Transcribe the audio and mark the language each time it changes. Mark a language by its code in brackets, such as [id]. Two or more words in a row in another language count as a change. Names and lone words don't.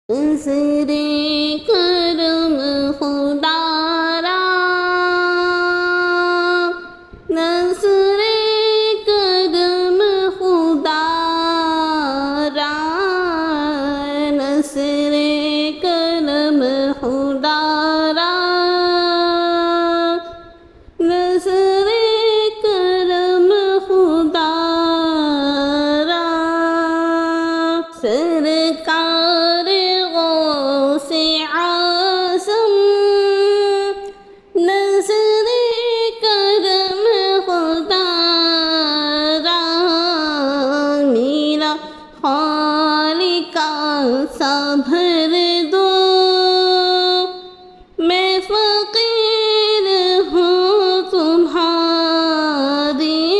[fa] نظر کرم خدا را، نظر کرم خدا را، نظر کرم خدا را، نظر کرم خدا را، [ur] سرکار غوث اعظم، [fa] نظر کرم خدا را، [ur] میرا خالق سا بھر دو، میں فقیر ہوں تمہاری،